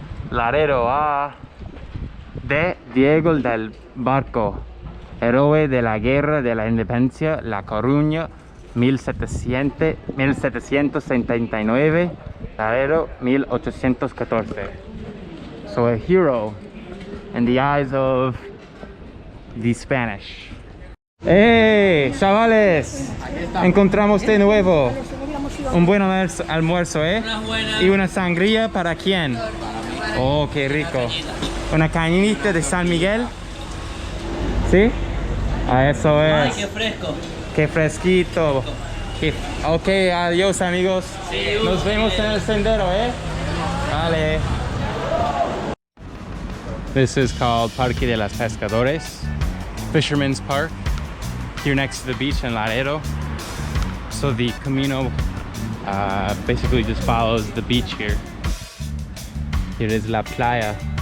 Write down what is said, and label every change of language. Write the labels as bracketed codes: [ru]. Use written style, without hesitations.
[es] Laredo de Diego del Barco, héroe de la guerra de la independencia, La Coruña, 1779, Laredo, 1814. [en] So a hero in the eyes of the Spanish. [es] ¡Hey, chavales! Encontramos de nuevo un buen almuerzo, ¿eh? Y una sangría, ¿para quién? Oh, qué rico. Una cañita de San Miguel. ¿Sí? Eso es. Ay, qué fresco. Qué fresquito. Ok, adiós amigos. Nos vemos en el sendero, ¿eh? Vale. [en] This is called Parque de los Pescadores, Fisherman's Park, here next to the beach in Laredo. So the Camino basically just follows the beach here. Here is La Playa.